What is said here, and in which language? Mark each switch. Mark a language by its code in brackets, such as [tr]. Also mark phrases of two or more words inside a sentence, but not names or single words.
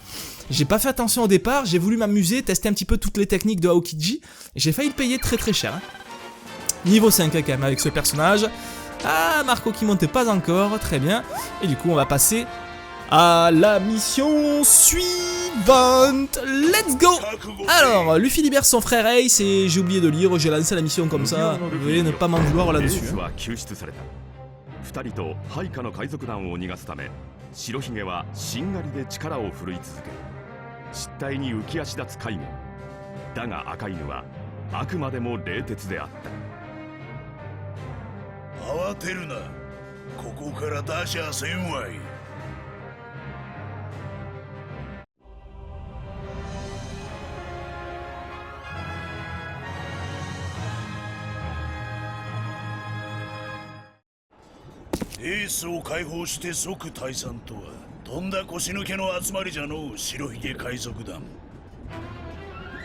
[fr] J'ai pas fait attention au départ, j'ai voulu m'amuser, tester un petit peu toutes les techniques de Aokiji. Et j'ai failli le payer très très cher. Hein. Niveau 5 quand même avec ce personnage. Ah, Marco qui monte pas encore, très bien. Et du coup on va passer à la mission suivante. [en] Let's go. [fr] Alors, Luffy libère son frère Ace et j'ai oublié de lire, j'ai lancé la mission comme ça. Veuillez ne pas m'en vouloir là-dessus. Hein. [ja] 2 人と配下の海賊団を逃がすため白ひげはしんがりで力を振るい続け失態に浮き足立つ海軍だが赤犬はあくまでも冷徹であった慌てるなここから出しゃせんわいエースを解放して即退散とはとんだ腰抜けの集まりじゃのう白ひげ海賊団